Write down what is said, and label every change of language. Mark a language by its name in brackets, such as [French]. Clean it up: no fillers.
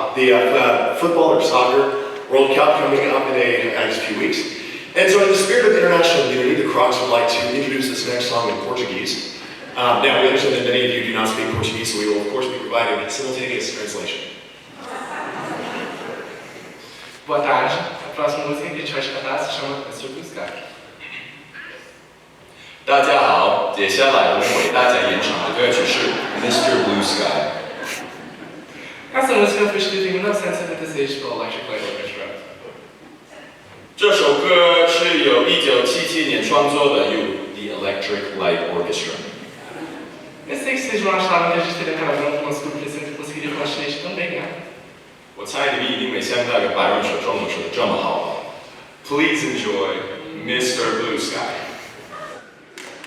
[English] World Cup coming up in just a few weeks. And so in the spirit of international unity, the Crocs would like to introduce this next song in Portuguese. Now, we understand that many of you do not speak Portuguese, so we will, of course, be providing simultaneous translation. [Portuguese] Boa tarde. A próxima música que a gente vai cantar se chama Mr. Blue Sky. [Chinese] 大家好，接下来我们为大家演唱的歌曲是《Mr. Blue Sky》。 [Portuguese] Essa música foi escrita em 1976 pelo Electric Light Orchestra. [Chinese] 这首歌是由1977年创作的，由 The Electric Light Orchestra。 [Portuguese] Eu sei que vocês não achavam que a gente teria gravado uma música por cento conseguiria falar chinês também, né? [Chinese] 我猜你们一定没想到一个白人说中文说的这么好吧 ？ [English] Please enjoy Mr. [Chinese] Blue Sky。